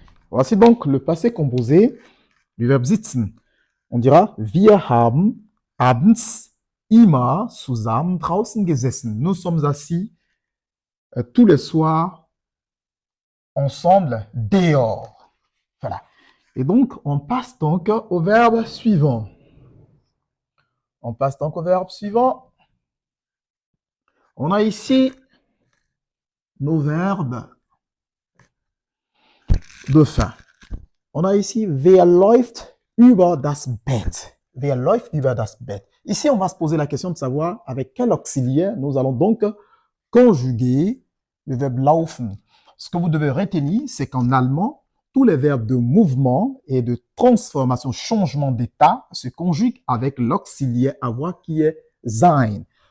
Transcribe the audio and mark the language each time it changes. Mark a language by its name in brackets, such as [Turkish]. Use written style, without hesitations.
[French] Voici donc le passé composé du verbe sitzen. On dira [German] wir haben abends immer zusammen draußen gesessen. [French] Nous sommes assis tous les soirs ensemble dehors. Voilà. Et donc, on passe donc au verbe suivant. On a ici nos verbes de fin. On a ici [German] wer läuft über das Bett. Wer läuft über das Bett. [French] Ici, on va se poser la question de savoir avec quel auxiliaire nous allons donc conjuguer le verbe laufen. Ce que vous devez retenir, c'est qu'en allemand, tous les verbes de mouvement et de transformation, changement d'état, se conjuguent avec l'auxiliaire avoir qui est sein.